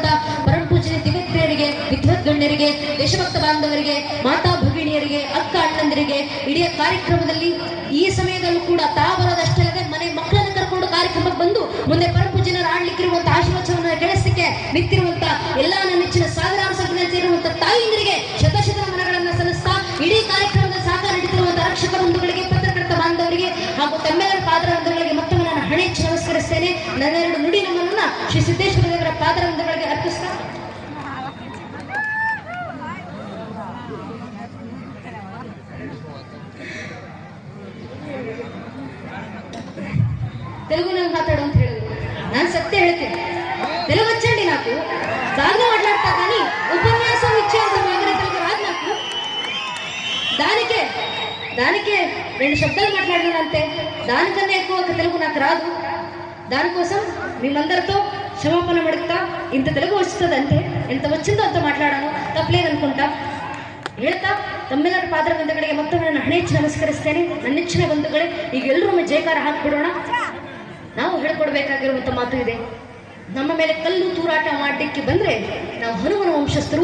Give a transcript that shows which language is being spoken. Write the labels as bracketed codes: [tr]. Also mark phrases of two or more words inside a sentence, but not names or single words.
[kn] ಪರಮ ಪೂಜ್ಯ ದಿವ್ಯತ್ರಿಯರಿಗೆ, ವಿದ್ವದ್ಗಣ್ಯರಿಗೆ, ದೇಶಭಕ್ತ ಬಾಂಧವರಿಗೆ, ಮಾತಾ ಭಗಿಣಿಯರಿಗೆ, ಅಕ್ಕ ಅಣ್ಣಂದರಿಗೆ, ಇಡೀ ಕಾರ್ಯಕ್ರಮದಲ್ಲಿ ಈ ಸಮಯದಲ್ಲೂ ಕೂಡ ತಾಬರೋದಷ್ಟೇ ಅಲ್ಲದೆ ಮನೆ ಮಕ್ಕಳನ್ನು ಕರ್ಕೊಂಡು ಕಾರ್ಯಕ್ರಮಕ್ಕೆ ಬಂದು ಮುಂದೆ ಪರಮ ಪೂಜ್ಯನರು ಆಡ್ಲಿಕ್ಕಿರುವಂತ ಆಶೀರ್ವಚನವನ್ನು ಕೇಳಿಸಲಿಕ್ಕೆ ನಿಂತಿರುವಂತ ಎಲ್ಲ ನನ್ನ ನೆಚ್ಚಿನ ಸಾವಿರಾರು ಸಂಖ್ಯೆಯಲ್ಲಿ ಸೇರುವಂತ ತಾಯಿಯಂದಿರಿಗೆ ಶತಶತ ನಮನಗಳನ್ನು ಸಲ್ಲಿಸ್ತಾ, ಇಡೀ ಕಾರ್ಯಕ್ರಮದ ಸಹಕಾರ ನೀಡುತ್ತಿರುವಂತಹ ರಕ್ಷಕ ಬಂಧುಗಳಿಗೆ, ಪತ್ರಕರ್ತ ಬಾಂಧವರಿಗೆ ಹಾಗೂ ತಮ್ಮೆಲ್ಲರ ಪಾದರಂಧಗಳಿಗೆ ಮತ್ತೊಮ್ಮೆ ನಾನು ಹಣೆಚ್ಚಿ ನಮಸ್ಕರಿಸ್ತೇನೆ. ನನ್ನ 2 ನುಡಿ ನಮನನ್ನ ಶ್ರೀ ಸಿದ್ದೇಶ್ವರ ದೇವರ ಪಾದರಂಧಗಳಿಗೆ ಅರ್ಪಿಸ್ತಾ [te] తెలుగు నాకు మాట్లాడు [kn] ಅಂತ ಹೇಳಿದ್ರು. ನಾನು ಸತ್ಯ ಹೇಳ್ತೀನಿ, [te] తెలుగు వచ్చండి నాకు, బాగా మాట్లాడతా కానీ ఉపన్యాసం ఇచ్చేంత రెండు శబ్దాలు మాట్లాడినానంతే, దానికన్నా ఎక్కువ తెలుగు నాకు రాదు. దానికోసం మేమందరితో క్షమాపణ అడుగుతా. ఇంత తెలుగు వస్తుందంటే ఎంత వచ్చిందో అంత [kn] ಮಾತಾಡೋಣ, ತಪ್ಪಲೇದನ್ಕೊಂತ ಹೇಳ್ತಾ ತಮ್ಮೆಲ್ಲರ ಪಾದರ ಬಂಧುಗಳಿಗೆ ಮತ್ತೊಮ್ಮೆ ನಾನು ಹಣೆಚ್ಚಿ ನಮಸ್ಕರಿಸ್ತೇನೆ. ನನ್ನೆಚ್ಚಿನ ಬಂಧುಗಳೇ, ಈಗ ಎಲ್ಲರೂ ಜಯಕಾರ ಹಾಕ್ಬಿಡೋಣ. ನಾವು ಹೇಳ್ಕೊಡ್ಬೇಕಾಗಿರುವಂತ ಮಾತು ಇದೆ. ನಮ್ಮ ಮೇಲೆ ಕಲ್ಲು ತೂರಾಟ ಮಾಡಲಿಕ್ಕೆ ಬಂದ್ರೆ ನಾವು ಹನುಮನ ವಂಶಸ್ಥರು.